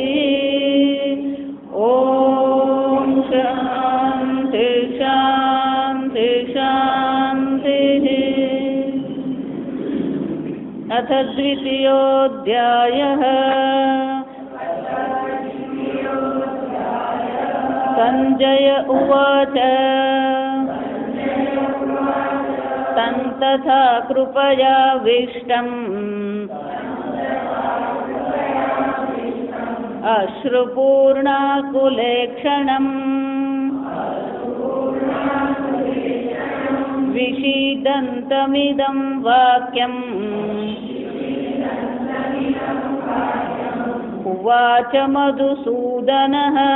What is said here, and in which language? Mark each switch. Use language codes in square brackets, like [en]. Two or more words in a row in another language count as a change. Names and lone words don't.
[sa] ઓમ શાંતિ શાંતિ શાંતિઃ. અથ દ્વિતીયોऽધ્યાયઃ. સંજય ઉવાચ तं तथा कृपयाविष्टम् अश्रुपूर्णाकुलेक्षणम् विषीदन्तमिदं वाक्यम् उवाच मधुसूदनः.